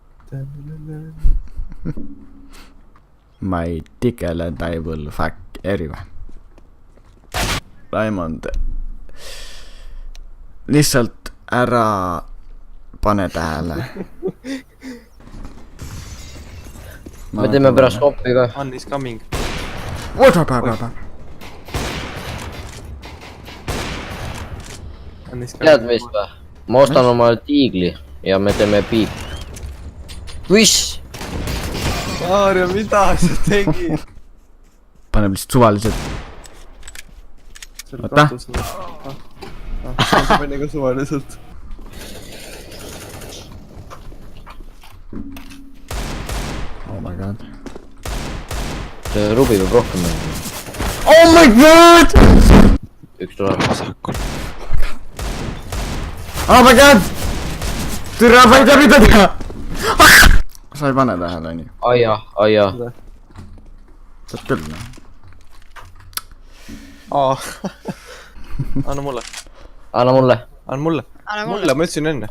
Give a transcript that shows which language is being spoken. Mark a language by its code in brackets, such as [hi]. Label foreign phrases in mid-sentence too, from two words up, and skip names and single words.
[en] My tickle and I will fuck everyone. [et] Raimond, lihtsalt ära pane tähele. Me teeme pärast hoppi ka. [en] One is coming. [et] Tead vist või? Ma ostan oma tiigli ja me teeme piip. Mis? Maarja, mida sa tegid? Paneb lihtsalt suvaliselt. Oota. See pani ka suvaliselt. [en] Oh my god. [et] See Rubi peab rohkem mängima. [en] Oh my god! [et] Üks tuleb. [en] Oh my god! [et] Türa, ma ei tea mida teha! Sa ei pane tähele nii. Aia. Saad küll, noh. Anna mulle. Anna mulle. Anna mulle. Mulle, ma ütlesin enne.